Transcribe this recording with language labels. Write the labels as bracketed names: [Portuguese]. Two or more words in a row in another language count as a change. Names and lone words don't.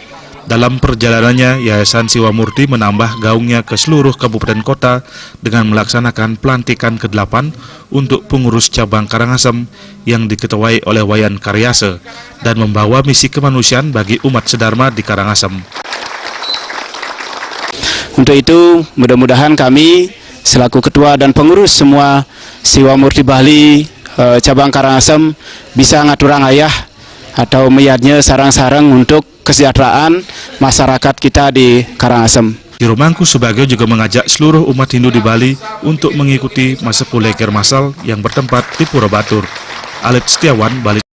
[Indonesian] Dalam perjalanannya, Yayasan Siwa Murti menambah gaungnya ke seluruh kabupaten kota dengan melaksanakan pelantikan ke-8 untuk pengurus cabang Karangasem yang diketuai oleh Wayan Karyase dan membawa misi kemanusiaan bagi umat sedharma di Karangasem. Untuk itu, mudah-mudahan kami selaku ketua dan pengurus semua Siwa Murti Bali cabang Karangasem bisa [Balinese] ngaturang ayah [Indonesian] atau meyadnya sarang-sarang untuk kesejahteraan masyarakat kita di Karangasem. Jerumangku Subagio juga mengajak seluruh umat Hindu di Bali untuk mengikuti masa Puleker Massal yang bertempat di Pura Batur. Alit Setiawan, Bali.